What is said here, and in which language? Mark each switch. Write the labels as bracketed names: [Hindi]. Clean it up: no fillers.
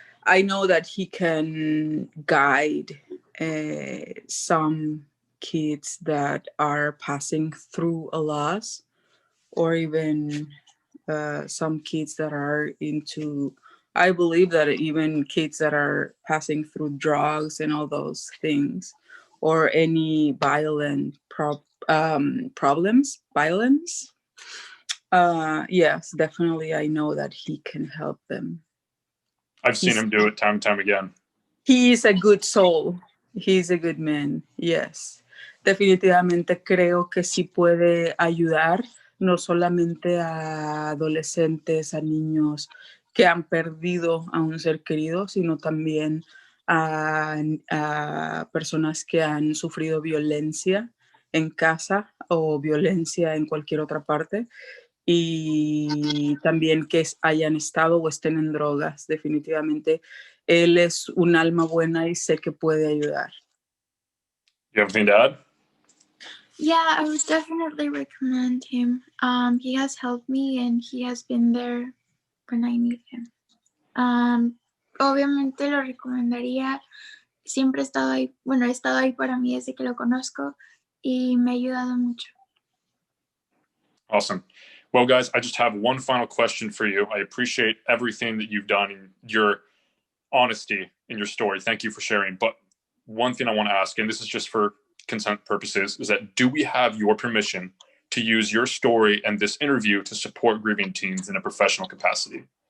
[English] I know that he can guide some kids that are passing through a loss, or even some kids that are into, I believe that even kids that are passing through drugs and all those things, or any violent problems, violence. Yes, definitely. I know that he can help them. I've seen him do it time and time again. He is a good soul. He's a good man. Yes. [Spanish] Definitivamente creo que sí puede ayudar no solamente a adolescentes, a niños que han perdido a un ser querido, sino también a personas que han sufrido violencia en casa o violencia en cualquier otra parte y también que hayan estado o estén en drogas. Definitivamente, él es un alma buena y sé que puede ayudar. [English] You have anything to add? Yeah, I would definitely recommend him. He has helped me and he has been there when I need him. [Spanish] Obviamente lo recomendaría. Siempre he estado ahí, bueno, he estado ahí para mí desde que lo conozco y me ha ayudado mucho. [English] Awesome. Well, guys, I just have one final question for you. I appreciate everything that you've done and your honesty in your story. Thank you for sharing. But one thing I want to ask, and this is just for consent purposes, is that do we have your permission to use your story and this interview to support grieving teens in a professional capacity?